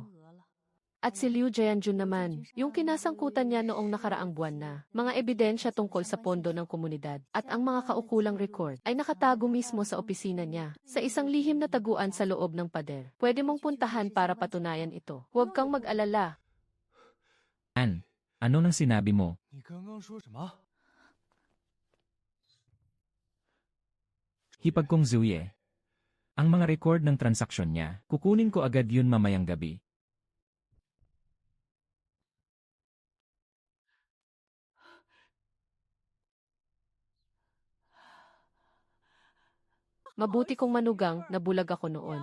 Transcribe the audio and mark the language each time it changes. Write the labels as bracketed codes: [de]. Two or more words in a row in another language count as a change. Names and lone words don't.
[tl] At si Liu Jianjun naman, yung kinasangkutan niya noong nakaraang buwan na, mga ebidensya tungkol sa pondo ng komunidad, at ang mga kaukulang record, ay nakatago mismo sa opisina niya, sa isang lihim na taguan sa loob ng pader. Pwede mong puntahan para patunayan ito. Huwag kang mag-alala. Ano nang sinabi mo? [zh] 你刚刚说什么？ [tl] Hipag kong Zuye. Ang mga record ng transaksyon niya, kukunin ko agad yun mamayang gabi. Mabuti kong manugang, nabulag ako noon.